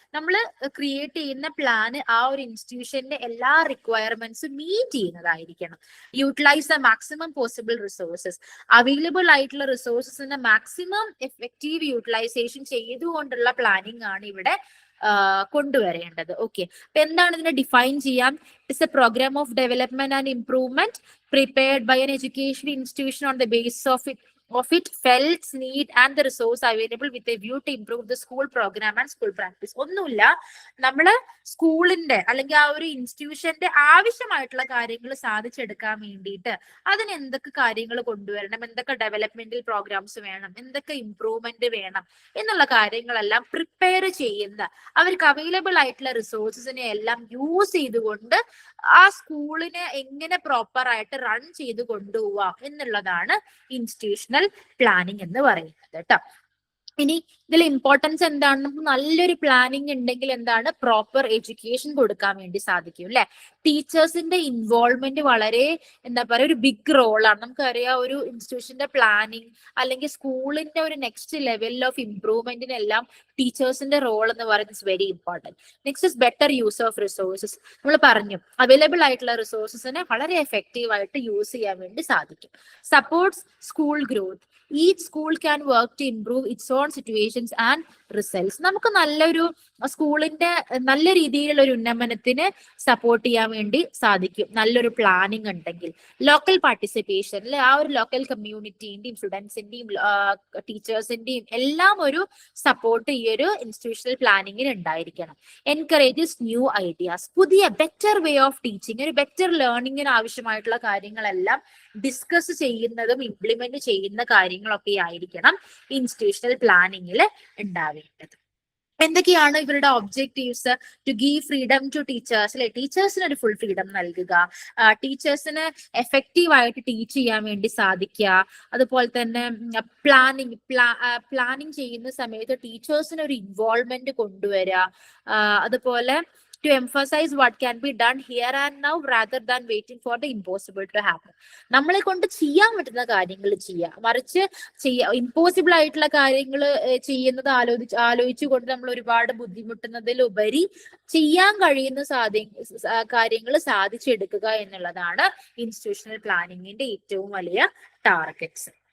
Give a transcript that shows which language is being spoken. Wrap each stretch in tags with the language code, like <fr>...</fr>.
<ml>നമ്മൾ ക്രിയേറ്റ് ചെയ്യുന്ന പ്ലാന് ആ ഒരു ഇൻസ്റ്റിറ്റ്യൂഷന്റെ എല്ലാ റിക്വയർമെന്റ്സും meet ചെയ്യുന്നതായിരിക്കണം.</ml> <en>Utilise the maximum possible resources.</en> <ml>Available ആയിട്ടുള്ള റിസോഴ്സസിന്റെ മാക്സിമം എഫക്റ്റീവ് യൂട്ടിലൈസേഷൻ ചെയ്തുകൊണ്ടുള്ള പ്ലാനിങ് ആണ് ഇവിടെ കൊണ്ടുവരേണ്ടത്. ഓക്കെ, അപ്പൊ എന്താണ് ഇതിനെ ഡിഫൈൻ ചെയ്യാം?</ml> <en>It's a programme of development and improvement prepared by an education institution on the basis of it felt need and the resource available with a view to improve the school program and school practice.</en> <ml>ഒന്നുമില്ല, നമ്മള് സ്കൂളിന്റെ അല്ലെങ്കിൽ ആ ഒരു ഇൻസ്റ്റിറ്റ്യൂഷന്റെ ആവശ്യമായിട്ടുള്ള കാര്യങ്ങൾ സാധിച്ചെടുക്കാൻ വേണ്ടിയിട്ട് അതിന് എന്തൊക്കെ കാര്യങ്ങൾ കൊണ്ടുവരണം, എന്തൊക്കെ ഡെവലപ്മെന്റൽ പ്രോഗ്രാംസ് വേണം, എന്തൊക്കെ ഇംപ്രൂവ്മെന്റ് വേണം എന്നുള്ള കാര്യങ്ങളെല്ലാം പ്രിപ്പയർ ചെയ്യുന്ന, അവർക്ക് അവൈലബിൾ ആയിട്ടുള്ള റിസോഴ്സസിനെ എല്ലാം യൂസ് ചെയ്തുകൊണ്ട് ആ സ്കൂളിനെ എങ്ങനെ പ്രോപ്പർ ആയിട്ട് റൺ ചെയ്ത് കൊണ്ടുപോവാം എന്നുള്ളതാണ് ഇൻസ്റ്റിറ്റ്യൂഷണൽ പ്ലാനിങ് എന്ന് പറയുന്നത് കേട്ടോ. ഇനി ഇതിൽ ഇമ്പോർട്ടൻസ് എന്താണ്? നമുക്ക് നല്ലൊരു പ്ലാനിങ് ഉണ്ടെങ്കിൽ എന്താണ്? പ്രോപ്പർ എഡ്യൂക്കേഷൻ കൊടുക്കാൻ വേണ്ടി സാധിക്കും അല്ലെ. ടീച്ചേഴ്സിന്റെ ഇൻവോൾവ്മെന്റ് വളരെ എന്താ പറയുക ഒരു ബിഗ് റോളാണ്. നമുക്കറിയാം ഒരു ഇൻസ്റ്റിറ്റ്യൂഷന്റെ പ്ലാനിങ് അല്ലെങ്കിൽ സ്കൂളിന്റെ ഒരു നെക്സ്റ്റ് ലെവൽ ഓഫ് ഇംപ്രൂവ്മെന്റിനെല്ലാം ടീച്ചേഴ്സിന്റെ റോൾ എന്ന് പറയുന്നത് very important.</ml> <en>Next is better use of resources.</en> <ml>നമ്മൾ പറഞ്ഞു അവൈലബിൾ ആയിട്ടുള്ള റിസോഴ്സസിനെ വളരെ എഫക്റ്റീവ് ആയിട്ട് യൂസ് ചെയ്യാൻ വേണ്ടി സാധിക്കും.</ml> <en>Supports school growth. Each school can work to improve its own situations and results.</en> <ml>നമുക്ക് നല്ലൊരു സ്കൂളിന്റെ നല്ല രീതിയിലുള്ള ഒരു ഉന്നമനത്തിന് സപ്പോർട്ട് ചെയ്യാൻ വേണ്ടി സാധിക്കും നല്ലൊരു പ്ലാനിങ് ഉണ്ടെങ്കിൽ. ലോക്കൽ പാർട്ടിസിപ്പേഷൻ, ആ ഒരു ലോക്കൽ കമ്മ്യൂണിറ്റിന്റെയും സ്റ്റുഡൻസിന്റെയും ടീച്ചേഴ്സിന്റെയും എല്ലാം ഒരു സപ്പോർട്ട് ഈ ഒരു ഇൻസ്റ്റിറ്റ്യൂഷണൽ പ്ലാനിങ്ങിന് ഉണ്ടായിരിക്കണം.</ml> <en>Encourages new ideas.</en> <ml>പുതിയ ബെറ്റർ വേ ഓഫ് ടീച്ചിങ്, ഒരു ബെറ്റർ ലേണിങ്ങിന് ആവശ്യമായിട്ടുള്ള കാര്യങ്ങളെല്ലാം ഡിസ്കസ് ചെയ്യുന്നതും ഇംപ്ലിമെന്റ് ചെയ്യുന്ന കാര്യങ്ങളൊക്കെ ആയിരിക്കണം ഇൻസ്റ്റിറ്റ്യൂഷണൽ പ്ലാനിങ്ങിൽ ഉണ്ടാവേണ്ടത്. എന്തൊക്കെയാണ് ഇവരുടെ objectives?</ml> <en>to give freedom to teachers</en> <ml>അല്ലെ, ടീച്ചേഴ്സിന് ഒരു ഫുൾ ഫ്രീഡം നൽകുക, ടീച്ചേഴ്സിന് എഫക്റ്റീവ് ആയിട്ട് ടീച്ച് ചെയ്യാൻ വേണ്ടി സാധിക്കുക. അതുപോലെ തന്നെ പ്ലാനിങ് ചെയ്യുന്ന സമയത്ത് ടീച്ചേഴ്സിന് ഒരു ഇൻവോൾവ്മെന്റ് കൊണ്ടുവരിക. അതുപോലെ</ml> <en>to emphasize what can be done here and now rather than waiting for the impossible to happen.</en> <ml>നമ്മളെ കൊണ്ട് ചെയ്യാൻ പറ്റുന്ന കാര്യങ്ങൾ ചെയ്യുക, മറിച്ച് ഇമ്പോസിബിൾ ആയിട്ടുള്ള കാര്യങ്ങൾ ചെയ്യുന്നത് ആലോചിച്ചുകൊണ്ട് നമ്മൾ ഒരുപാട് ബുദ്ധിമുട്ടുന്നതിലുപരി ചെയ്യാൻ കഴിയുന്ന കാര്യങ്ങൾ സാധിച്ചെടുക്കുക എന്നുള്ളതാണ് ഇൻസ്റ്റിറ്റ്യൂഷണൽ പ്ലാനിങ്ങിന്റെ ഏറ്റവും വലിയ ടാർഗറ്റ്സ്.</ml>